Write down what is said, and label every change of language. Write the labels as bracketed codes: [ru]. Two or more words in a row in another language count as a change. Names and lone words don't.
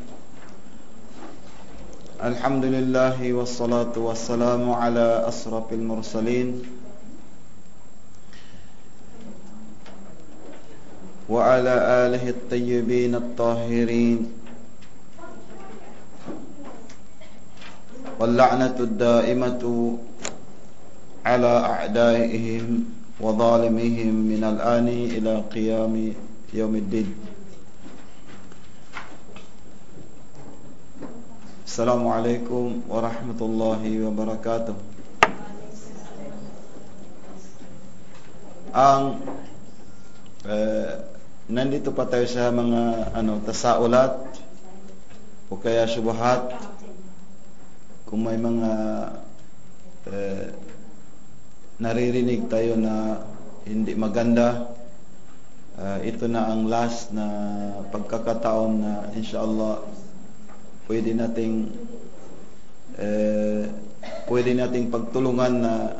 [ar] الحمد لله والصلاة والسلام على أشرف المرسلين وعلى آله الطيبين الطاهرين واللعنة الدائمة على أعدائهم وظالمهم من الآن إلى قيام يوم الدين. السلام عليكم ورحمة الله وبركاته. [tl] Nandito pa tayo sa mga tasaulat o kaya syubhat. Kung may mga naririnig tayo na hindi maganda, ito na ang last na pagkakataon na inshallah pwede nating pagtulungan na